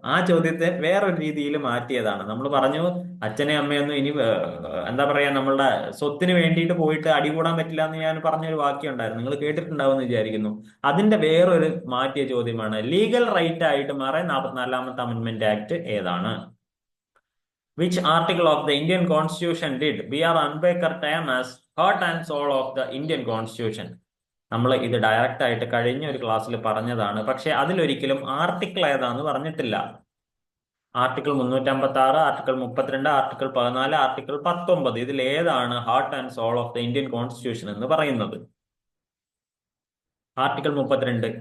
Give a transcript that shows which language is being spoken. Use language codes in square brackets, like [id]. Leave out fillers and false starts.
[ml] ആ ചോദ്യത്തെ വേറൊരു രീതിയിൽ മാറ്റിയതാണ്. നമ്മൾ പറഞ്ഞു അച്ഛനെ അമ്മയൊന്നും ഇനി എന്താ പറയാ, നമ്മളുടെ സ്വത്തിന് വേണ്ടിയിട്ട് പോയിട്ട് അടികൂടാൻ പറ്റില്ല എന്ന് ഞാൻ പറഞ്ഞൊരു വാക്യം ഉണ്ടായിരുന്നു. നിങ്ങൾ കേട്ടിട്ടുണ്ടാവും എന്ന് വിചാരിക്കുന്നു. അതിന്റെ വേറൊരു മാറ്റിയ ചോദ്യമാണ് ലീഗൽ റൈറ്റ് ആയിട്ട് മാറാൻ 44ാമത്തെ അമെന്റ്മെന്റ് ആക്ട് ഏതാണ്? [en] Which article of the Indian Constitution did B.R. Ambedkar term as heart and soul of the Indian Constitution? [ml] നമ്മൾ ഇത് ഡയറക്റ്റ് ആയിട്ട് കഴിഞ്ഞ ഒരു ക്ലാസ്സിൽ പറഞ്ഞതാണ്. പക്ഷെ അതിലൊരിക്കലും ആർട്ടിക്കിൾ ഏതാന്ന് പറഞ്ഞിട്ടില്ല. ആർട്ടിക്കിൾ 356, ആർട്ടിക്കിൾ 32, ആർട്ടിക്കിൾ 14, ആർട്ടിക്കിൾ 19 ഇതിൽ ഏതാണ് [en] heart and soul of the Indian Constitution [ml] എന്ന് പറയുന്നത്? ആർട്ടിക്കിൾ 32.